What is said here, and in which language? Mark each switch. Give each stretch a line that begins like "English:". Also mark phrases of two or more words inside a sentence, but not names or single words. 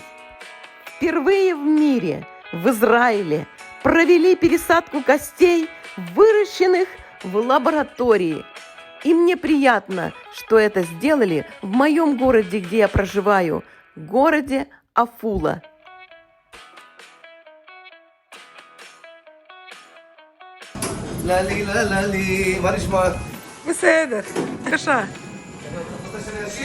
Russian: Впервые в мире, в Израиле, провели пересадку костей, выращенных в лаборатории. И мне приятно, что это сделали в моем городе, где я проживаю, городе Афула.
Hebrew: ללי, ללי, מה נשמע? בסדר, בבקשה. רוצה שאני אשיר?